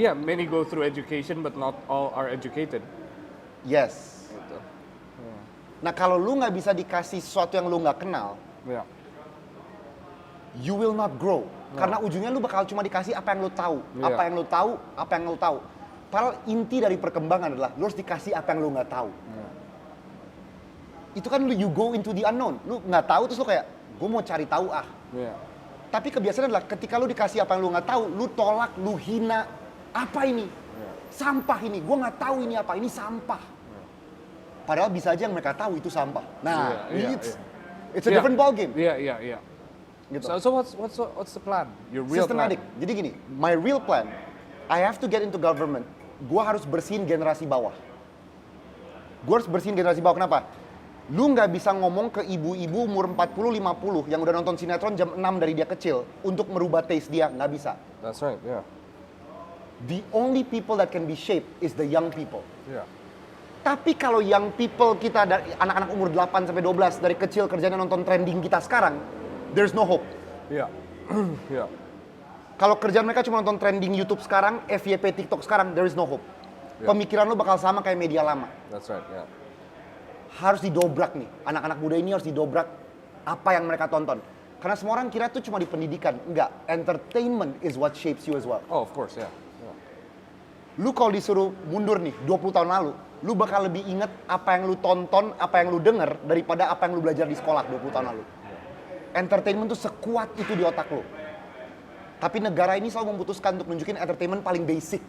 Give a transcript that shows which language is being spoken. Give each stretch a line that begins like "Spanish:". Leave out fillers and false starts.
English: Yeah, many go through education, but not all are educated. Yes.
Indonesian: Gitu. Nah kalau lu nggak bisa dikasih sesuatu yang lu nggak kenal,
English: Yeah. you will not grow.
Indonesian: Karena ujungnya lu bakal cuma dikasih apa yang lu tahu, Iya. apa yang lu tahu, apa yang lu tahu. Padahal inti dari perkembangan adalah lu harus dikasih apa yang lu nggak tahu.
English: Itu kan you go into the unknown.
Indonesian: Lu nggak tahu terus lu kayak, gue mau cari tahu ah.
English: Yeah.
Indonesian: Tapi kebiasaan adalah ketika lu dikasih apa yang lu nggak tahu, lu tolak, lu hina. Apa ini? Sampah ini. Gue nggak tahu ini apa. Ini sampah. Padahal bisa aja yang mereka tahu itu sampah. Nah, Iya, iya,
English: it's a different ball game. Yeah, yeah, yeah.
Indonesian: Gitu.
English: So what's the plan? Your real Systematic. plan?
Indonesian: Jadi gini,
English: my real plan, I have to get into government.
Indonesian: Gua harus bersihin generasi bawah. Gue harus bersihin generasi bawah. Kenapa? Lu nggak bisa ngomong ke ibu-ibu umur 40-50 yang udah nonton sinetron jam 6 dari dia kecil untuk merubah taste dia, nggak bisa.
English: That's right, yeah. The only people that can be shaped is the young people. Yeah.
Indonesian: Tapi kalau
English: young people
Indonesian: kita, dari anak-anak umur 8 sampai 12 dari kecil kerjanya nonton trending kita sekarang,
English: there's no hope. Yeah. Yeah.
Indonesian: Kalau kerjaan mereka cuma nonton trending YouTube sekarang, FYP TikTok sekarang,
English: there is no hope. Yeah.
Indonesian: Pemikiran lu bakal sama kayak media lama.
English: That's right, yeah.
Indonesian: Harus didobrak nih, anak-anak muda ini harus didobrak apa yang mereka tonton. Karena semua orang kira tuh cuma di pendidikan.
English: Enggak, entertainment is what shapes you as well. Oh, of course, yeah. Yeah.
Indonesian: Lu kalau disuruh mundur nih 20 tahun lalu, lu bakal lebih inget apa yang lu tonton, apa yang lu denger daripada apa yang lu belajar di sekolah 20 tahun lalu. Entertainment tuh sekuat itu di otak lu. Tapi negara ini selalu memutuskan untuk nunjukin entertainment paling basic.